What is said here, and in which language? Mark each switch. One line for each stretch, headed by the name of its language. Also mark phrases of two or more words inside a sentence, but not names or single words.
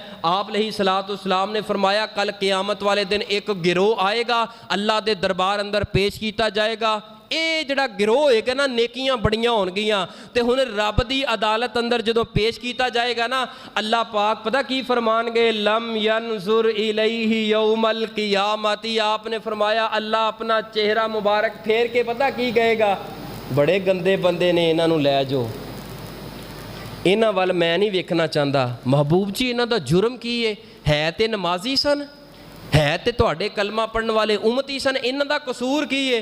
Punjabi: آپ علیہ السلام نے فرمایا کل قیامت والے دن ایک گروہ آئے گا، اللہ دے دربار اندر پیش کیا جائے گا. یہ جیہڑا گروہ ہوئے گا نا، نیکیاں بڑیاں ہونگیاں تے ہن رب دی عدالت اندر جدوں پیش کیا جائے گا نا، اللہ پاک پتا کی فرمان گے,
Arabic: لم ينظر إليه يوم القيامة.
Punjabi: آپ نے فرمایا اللہ اپنا چہرہ مبارک پھیر کے پتا کی کہے گا، بڑے گندے بندے نے، انہاں نوں لے جاؤ، انہاں ول میں نہیں ویکھنا چاہتا. محبوب جی انہاں دا جرم کی ہے تے نمازی سن، ہے تے تہاڈے کلمہ پڑھن والے امتی سن، انہاں دا قصور کی ہے?